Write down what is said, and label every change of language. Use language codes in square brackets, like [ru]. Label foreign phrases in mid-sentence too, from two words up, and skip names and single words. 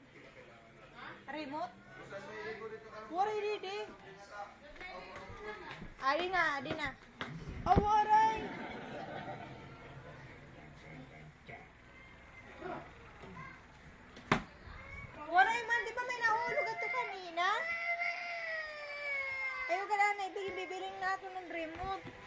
[war] Waray didi. Adi na. Waray. Waray man, [tl] di ba may nahulog ito kanina? Ayaw ka na, ibibiling natin ng remote.